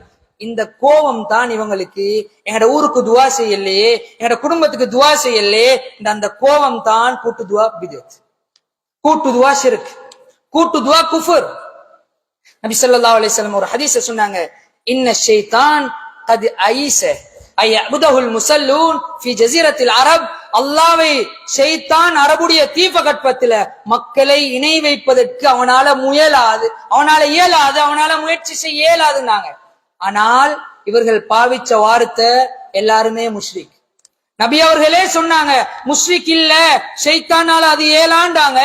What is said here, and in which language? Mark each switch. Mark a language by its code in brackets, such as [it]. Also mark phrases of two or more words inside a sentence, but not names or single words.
[ta] இந்த கோபம் தான் இவங்களுக்கு, எங்கட ஊருக்கு துவா செய்யலையே, எங்கட குடும்பத்துக்கு துவா செய்யலையே, அந்த கோபம் தான் கூட்டு துவா பிதத், கூட்டு துவா ஷிர்க், கூட்டு துவா குஃபர். நபி [ar] صلى الله عليه وسلم [ta] ஒரு ஹதீஸ சொன்னாங்க, [ar] إن الشيطان قد ايس اي يعبده المصلون في جزيره العرب. [ta] அல்லாஹ்வை ஷைத்தான் அரபுடைய தீபகற்பத்தில மக்களை இணை வைப்பதற்கு அவனால இயலாது, அவனால முயற்சி செய்ய இயலாதுன்னாங்க. ஆனால் இவர்கள் பாவிச்ச வார்த்தை எல்லாருமே முஷ்ரிக். நபி அவர்களே சொன்னாங்க, முஷ்ரிக் இல்ல, ஷைத்தானால அது ஏலாண்டாங்க.